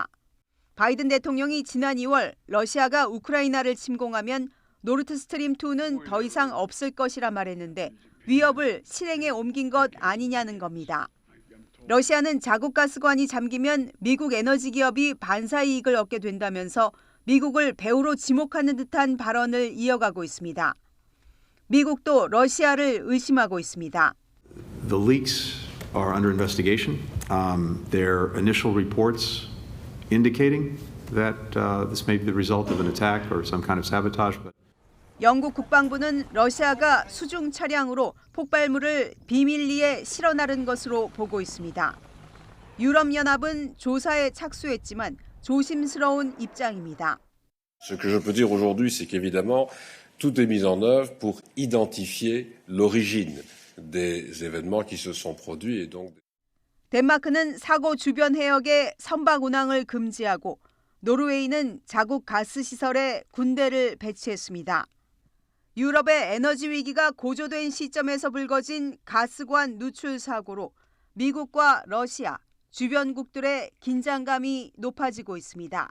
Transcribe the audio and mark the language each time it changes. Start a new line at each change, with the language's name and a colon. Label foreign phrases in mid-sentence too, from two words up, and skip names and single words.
Korean: 바이든 대통령이 지난 2월 러시아가 우크라이나를 침공하면 노르트스트림 2는 더 이상 없을 것이라 말했는데 위협을 실행에 옮긴 것 아니냐는 겁니다. 러시아는 자국 가스관이 잠기면 미국 에너지 기업이 반사 이익을 얻게 된다면서 미국을 배후로 지목하는 듯한 발언을 이어가고 있습니다. 미국도 러시아를 의심하고 있습니다.
English: The leaks are under investigation. Their initial reports indicating that this may be the result of an attack or some kind of sabotage.
Korean: 영국 국방부는 러시아가 수중 차량으로 폭발물을 비밀리에 실어 나른 것으로 보고 있습니다. 유럽연합은 조사에 착수했지만 조심스러운 입장입니다.
French: Ce que je peux dire aujourd'hui, c'est qu'évidemment, tout est mis en œuvre pour identifier l'origine des événements qui se sont produits et donc.
Korean: 덴마크는 사고 주변 해역에 선박 운항을 금지하고 노르웨이는 자국 가스 시설에 군대를 배치했습니다. 유럽의 에너지 위기가 고조된 시점에서 불거진 가스관 누출 사고로 미국과 러시아, 주변국들의 긴장감이 높아지고 있습니다.